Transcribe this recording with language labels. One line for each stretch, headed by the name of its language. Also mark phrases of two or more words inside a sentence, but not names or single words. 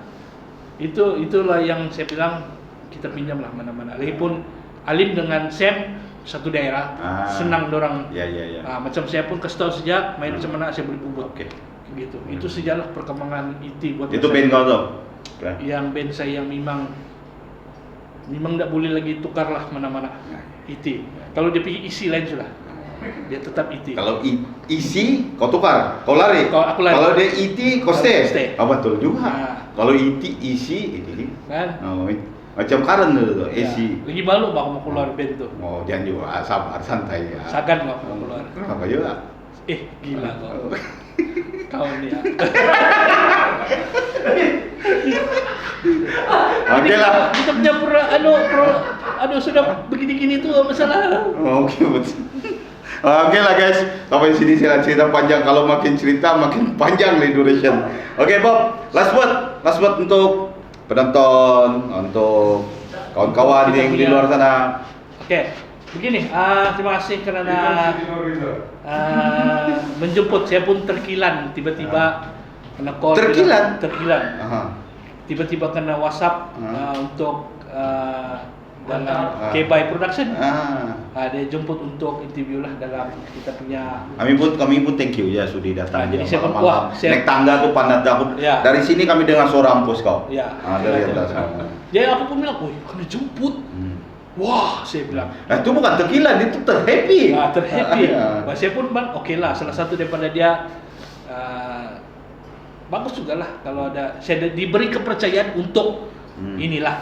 Malay: Itulah yang saya bilang kita pinjam lah mana-mana. Lagipun Alim dengan Sam satu daerah, Ah. senang dorang. Ya, ya, ya. Macam saya pun kasih tahu sejak main macam mana saya boleh bubut. Oke. Gitu. Itu sejarah perkembangan IT buat Itu saya. band kau tuh. Oke. Yang band saya yang memang tidak boleh lagi tukar lah mana-mana. IT. Kalau dia pergi isi lain sudah. Dia tetap IT. Kalau isi kau tukar, kau lari. Kalau aku lari. Kalau dia IT kau stay. Stay. Oh, betul juga. Ah. Kalau isi ini. Kan? Oh, macam karen tuh, Ya. AC. Lagi malu bang mau keluar band tuh. Oh, jangan juga sabar, santai ya. Sagan bang mau keluar. Kenapa juga? Gila kau. Kau ni ah. Oke lah. Kita punya sudah begini-gini tuh masalah. Oke, betul. Oke lah guys, sampai sini saya cerita panjang. Kalau makin cerita makin panjang nih duration. Oke Bob, last word untuk penonton, untuk kawan-kawan yang di luar sana. Oke, begini. Terima kasih karena menjemput. Saya pun terkilan tiba-tiba kena call. Terkilan? Terkilan. Aha. Tiba-tiba kena WhatsApp untuk dalam K-By Production. Dia jemput untuk interview lah dalam kita punya. Kami pun
English: thank you
Malay: ya sudi datang. Jadi saya pun malam-malam. Naik tangga tuh pandat aku. Ya. Dari sini kami dengar suara ampus kau. Ya. Dari atas. Jadi aku pun bilang, kena jemput. Wah, saya bilang. Itu bukan terkilan, itu terhappy. Terhappy. Ya. Saya pun oke lah. Salah satu daripada dia bagus juga lah kalau ada saya diberi kepercayaan untuk inilah.